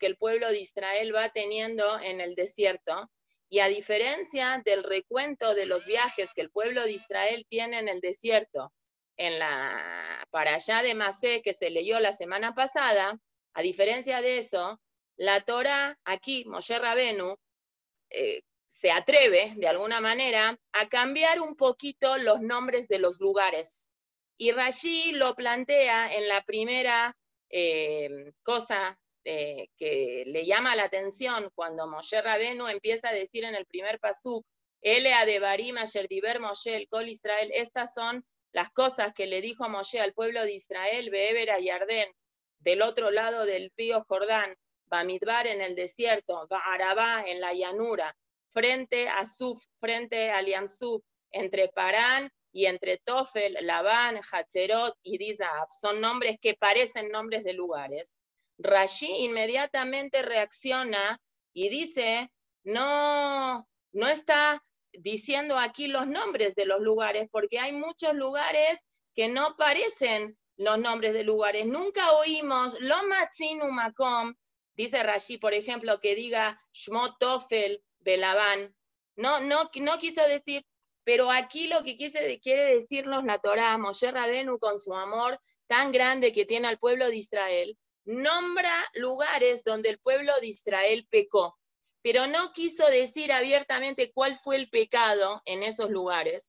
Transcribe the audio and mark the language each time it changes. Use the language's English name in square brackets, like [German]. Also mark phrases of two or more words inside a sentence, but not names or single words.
[Spanish] el pueblo de Israel va teniendo en el desierto, y a diferencia del recuento de los viajes que el pueblo de Israel tiene en el desierto, en la parashá de Masé que se leyó la semana pasada, a diferencia de eso, la Torá, aquí, Moshe Rabenu, se atreve, de alguna manera, a cambiar un poquito los nombres de los lugares. Y Rashi lo plantea en la primera cosa que le llama la atención cuando Moshe Rabenu empieza a decir en el primer pasuk, [Hebrew] אלה הדברים אשר דבר משה אל כל ישראל, [Spanish] estas son las cosas que le dijo Moshe al pueblo de Israel, [Hebrew] בעבר הירדן, [Spanish] del otro lado del río Jordán, Bamidbar en el desierto, Ba'arabá en la llanura, frente a Suf, frente a Liamsuf, entre Parán y entre Tofel, Labán, Hatzerot y Dizab. Son nombres que parecen nombres de lugares. Rashi inmediatamente reacciona y dice, no está diciendo aquí los nombres de los lugares, porque hay muchos lugares que no parecen los nombres de lugares. Nunca oímos [Hebrew] לא מצינו מקום, [Spanish] dice Rashi, por ejemplo, que diga Shmot Tofel Belabán. No quiso decir, pero aquí lo que quiere decirnos la Torá, Moshe Rabenu, con su amor tan grande que tiene al pueblo de Israel, nombra lugares donde el pueblo de Israel pecó, pero no quiso decir abiertamente cuál fue el pecado en esos lugares.